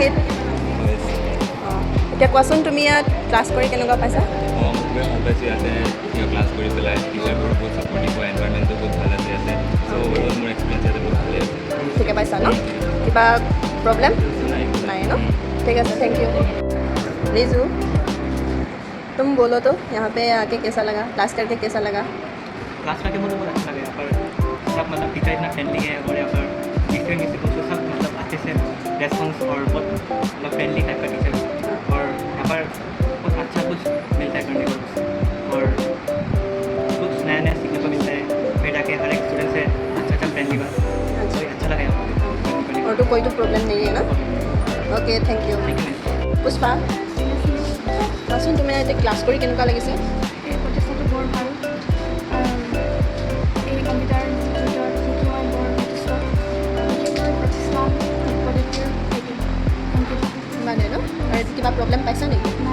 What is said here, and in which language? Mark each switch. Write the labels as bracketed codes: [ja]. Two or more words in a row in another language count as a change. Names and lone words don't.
[as] এতিয়া কোৱাচোন, তুমি ইয়াত ক্লাছ কৰি কেনেকুৱা পাইছা? খুবেই ভাল পাইছোঁ ইয়াতে ক্লাছ কৰি পেলাই। টিচাৰবোৰো বহুত ছাপৰ্টিভ হয়, এনভাইৰমেণ্টটো বহুত ভাল আছে ইয়াতে। [en] so overall [as] মোৰ এক্সপিৰিয়েঞ্চ ইয়াতে বহুত ভালেই আছে। ঠিকে পাইছা ন? কিবা প্ৰব্লেম নাই ন? [hi] ठीक है सर, [en] thank you. [hi] रिजू, तुम बोलो तो यहाँ पे आके कैसा लगा, क्लास करके कैसा लगा? क्लास करके मुझे बहुत अच्छा लगा। यहाँ पर सब मतलब टीचर इतना फ्रेंडली है और यहाँ पर टीचर की सब मतलब अच्छे से रेस्पॉन्स और बहुत मतलब [en] friendly type [hi] का टीचर और यहाँ पर बहुत अच्छा कुछ मिलता है करने को और कुछ नया नया सीखने को मिलता है। फिर जाके हर एक स्टूडेंट से अच्छा फ्रेंडली बात तो अच्छा लगा यहाँ पर। और तो कोई तो प्रॉब्लम नहीं है ना? [en] Okay, thank you. Pushpa, [as] কোৱাচোন তুমি এতিয়া ক্লাছ কৰি কেনেকুৱা লাগিছে? এই প্ৰচেষ্টাটো বৰ ভাল। এই কম্পিউটাৰ ইনষ্টিটিউটত শিকি মই বৰ যথেষ্ট পদ্ধতিৰ মানে ন? আৰু কিবা প্ৰব্লেম পাইছা নেকি?